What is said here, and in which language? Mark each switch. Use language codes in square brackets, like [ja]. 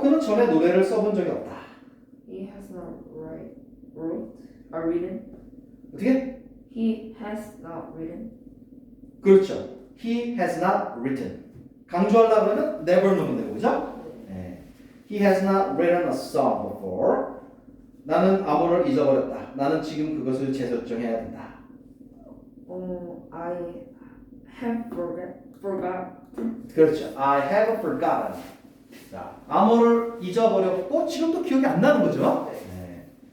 [ko] 그는 전에 노래를 써본 적이 없다. [en] He has not written. [ko] 어떻게? [en] He has not written. [ko] 그렇죠. [en] He has not written. [ko] 강조하려고 그러면 never 넣으면 되고, 그죠? 네. 예. [en] He has not written a song before. [ko] 나는 암호를 잊어버렸다. 나는 지금 그것을 재설정해야 된다. [en] I have forgotten. [ko] 그렇죠. [en] I have forgotten. [ko] 자, 암호를 잊어버렸고 지금도 기억이 안 나는 거죠. 네.